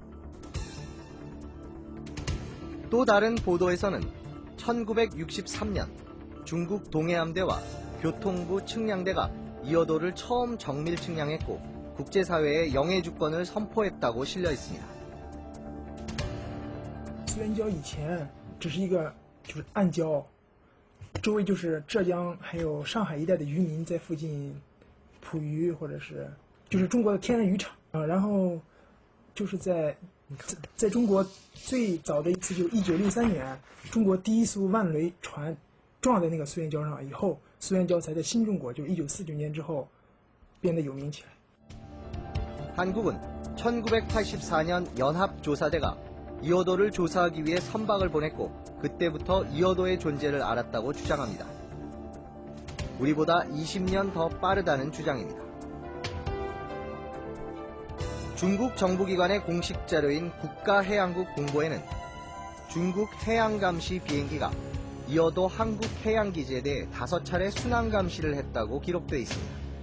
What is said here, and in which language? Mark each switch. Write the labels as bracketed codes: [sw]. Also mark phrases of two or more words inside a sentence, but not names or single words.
[ko] 또 다른 보도에서는 1963년 중국 동해함대와 교통부 측량대가 이어도를 처음 정밀 측량했고 국제사회에 영해주권을 선포했다고 실려 있습니다. [zh] 苏元礁以前只是一个就是暗礁，周围就是浙江还有上海一带的渔民在附近捕鱼，或者是就是中国的天然渔场啊。然后就是在中国最早的一次就是1963年，中国第一艘万轮船撞在那个苏元礁上以后，苏元礁才在新中国就1949年之后变得有名起来。 [ko] 한국은 1984년 연합조사대가 이어도를 조사하기 위해 선박을 보냈고 그때부터 이어도의 존재를 알았다고 주장합니다. 우리보다 20년 더 빠르다는 주장입니다. 중국 정부기관의 공식 자료인 국가해양국 공보에는 중국 해양감시 비행기가 이어도 한국 해양기지에 대해 5차례 순환 감시를 했다고 기록되어 있습니다.